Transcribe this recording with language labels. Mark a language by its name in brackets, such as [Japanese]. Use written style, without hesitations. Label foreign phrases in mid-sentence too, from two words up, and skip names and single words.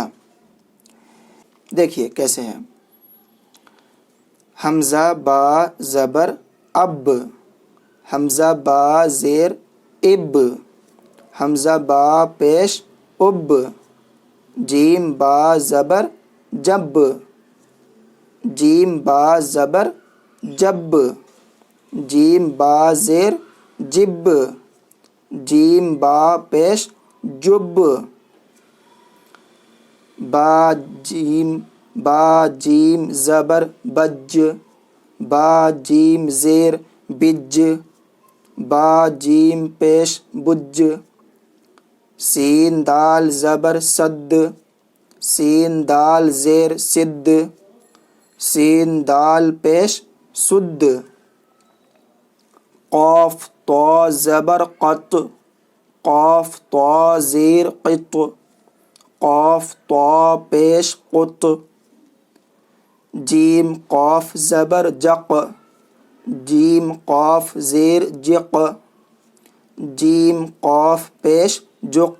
[Urdu] دیکھیے کیسے ہے: حمزہ با زبر اب، حمزہ با زیر اب، حمزہ با پیش اب، جیم با زبر جب، جیم با زبر جب، جیم با زیر جب، جیم با پیش جب، با جیم زبر بج، با جیم زیر بج، با جیم پیش بج، سین دال زبر سد، سین دال زیر سد، سین دال پیش سد، قاف طا زبر قط، قاف طا زیر قط، قاف طا پیش قط، جیم قاف زبر جق، جیم قاف زیر جق، جیم قاف پیش جق۔